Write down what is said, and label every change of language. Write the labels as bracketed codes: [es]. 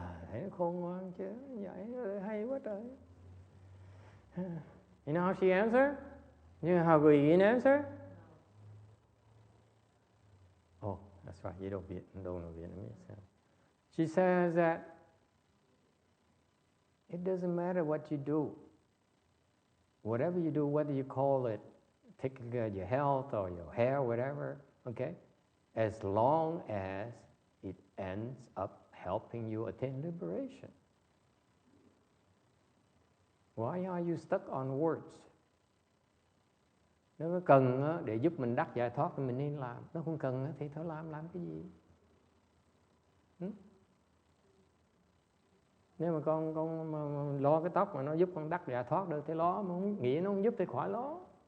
[vi] Thấy khôn ngoan chứ, vậy hay quá trời. [en] You know how she answered? You know how Guyin answered? Oh, that's right. You don't know Vietnamese. She says that it doesn't matter what you do. Whatever you do, whether you call it taking care of your health or your hair, whatever, okay? As long as it ends up helping you attain liberation. Why are you stuck on words? [vi] Nếu nó cần để giúp mình đắc giải thoát thì mình nên làm. Nó không cần thì thôi làm cái gì? Nếu mà con mà lo cái tóc mà nó giúp con đắc giải thoát được thì lo, mà không nghĩ nó không giúp thì khỏi lo.